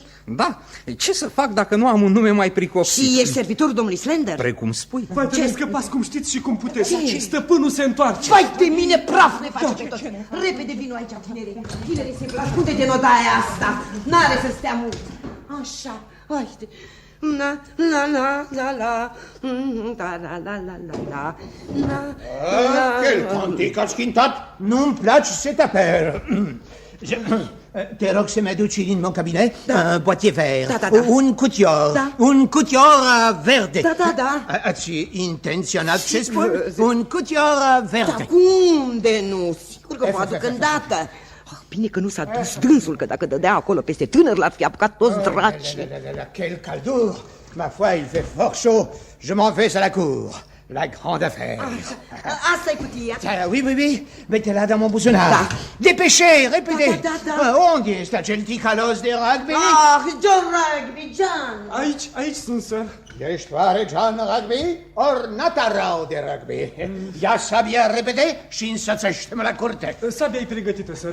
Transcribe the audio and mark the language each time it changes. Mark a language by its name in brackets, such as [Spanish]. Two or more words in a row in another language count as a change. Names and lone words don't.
[Romanian] Da, ce să fac dacă nu am un nume mai pricopsit? Și ești servitorul domnului Slender? Precum spui. Vai, trebuie scăpați cum știți și cum puteți. Ce? Stăpânul se întoarce. Vai de mine, praf ne face pe toți. Repede vino aici, tinere. Tinere, Simple, ascunde-te în odaia asta. N-are să stea mult. Așa, haide. La la la la la la la la la la la. Quel cantic a schintat. Nu-mi place [French] cet appel. [Romanian] Te rog să-mi aduci din [French] mon cabinet un boîtier vert, [Romanian] un cutior, un cutior verde. Da. Ați intenționat ce spun? Un cutior verde. Dar cum de nu? Sigur că mă aduc îndată. Bine că nu s-a dus dânsul, că dacă dădea acolo peste tânăr l-ar fi apucat toți dracii. [French] Quel caldur! Ma foi, il fait fort chaud. Je m'en vais à la cour. La grande affaire. [Romanian] Asta e cutia. [French] Oui, oui, oui. Mette-la dans mon buzunar. [Romanian] Da. [French] Dépêchez, répétez. [Romanian] Da. Unde este acel ticalos de rugby? John Rugby, John. Aici sunt, sir. Ești oare John Rugby? Or Natarau de rugby? Ia sabia repede și însățește-mă la curte. Sabia e pregătită, sir.